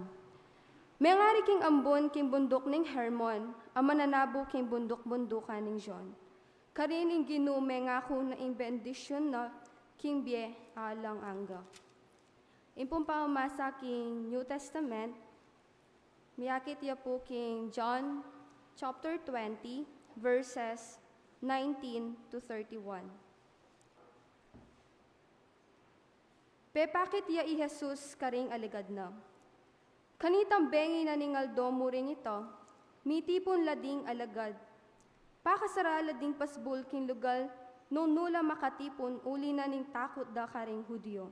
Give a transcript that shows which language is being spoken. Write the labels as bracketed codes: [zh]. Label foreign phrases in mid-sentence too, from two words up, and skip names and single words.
[pam] Mengari king ambon king bundok ning Hermon, ang mananabo king bundok-bundukan ning John. Karin ing ginu mengako na ing bendisyon na king bie alang angga. Impong pamasa king New Testament, miyakit ya po king John chapter 20 verses 19 to 31. Pepakit ya i Jesus karing aligad na. Kanitang bengi na ningaldo mo rin ito, mitipon lading alagad. Pakasara lading pasbul king lugal, nung nula makatipon uli na ning takot da karing Hudyo.